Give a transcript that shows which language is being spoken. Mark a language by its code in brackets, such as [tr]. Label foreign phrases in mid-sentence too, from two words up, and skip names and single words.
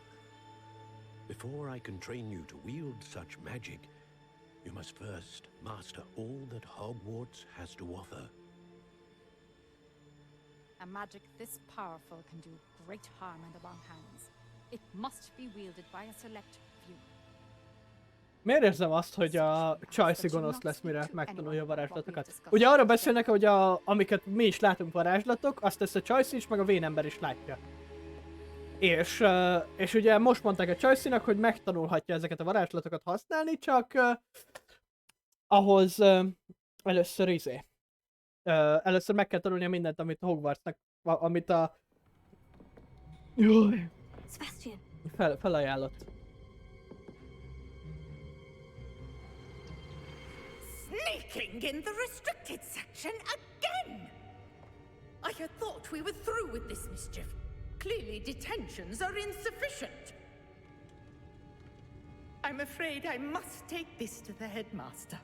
[en] Before I can train you to wield such magic, you must first master all that Hogwarts has to offer. A magic this powerful can do great harm in the wrong hands. It must be wielded by a select few. [hu] Miért érzem azt, hogy a Chelsea gonosz lesz, mire megtanulja a varázslatokat? Ugye arra beszélnek, hogy amiket mi is látunk varázslatok, azt ezt a Chelsea is, meg a vénember is látja. És ugye most mondták a Chelsea-nak, hogy megtanulhatja ezeket a varázslatokat használni, csak ahhoz először először meg kell tanulnia mindent, amit a Hogwartsnak, amit a... Jaj! Felajánlott. [en] Sneaking in the restricted section again! I had thought we were through with this mischief. Clearly detentions are insufficient. I'm afraid I must take this to the headmaster.